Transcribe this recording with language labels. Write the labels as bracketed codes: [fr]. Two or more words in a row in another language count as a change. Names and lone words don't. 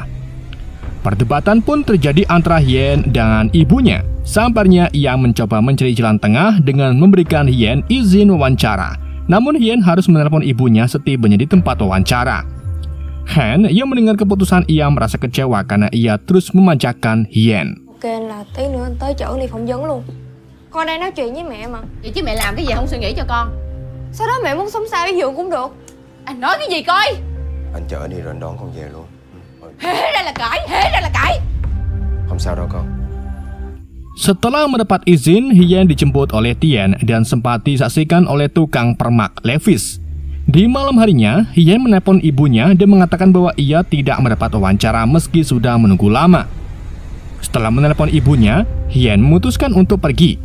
[id] Perdebatan pun terjadi antara Hien dan ibunya. Sabarnya ia mencoba mencari jalan tengah dengan memberikan Hien izin wawancara. Namun Hien harus menelpon ibunya setibanya di tempat wawancara. Han yang mendengar keputusan ia merasa kecewa karena ia terus memanjakan Hien. [vi] Ok là tí nữa anh tới chỗ đi phỏng vấn luôn. Con đang nói chuyện với mẹ mà. Vậy chứ mẹ làm cái gì không suy nghĩ cho con? Sau đó mẹ muốn sống sao ví dụ cũng được. Anh nói cái gì coi? Anh chở đi rồi anh đón con về luôn. Hễ ra là cãi, hễ ra là cãi. Không sao đâu con. [id] Setelah mendapat izin, Hien dijemput oleh Tien dan sempat disaksikan oleh tukang permak Levis. Di malam harinya, Hien menelpon ibunya dan mengatakan bahwa ia tidak mendapat wawancara meski sudah menunggu lama. Setelah menelpon ibunya, Hien memutuskan untuk pergi.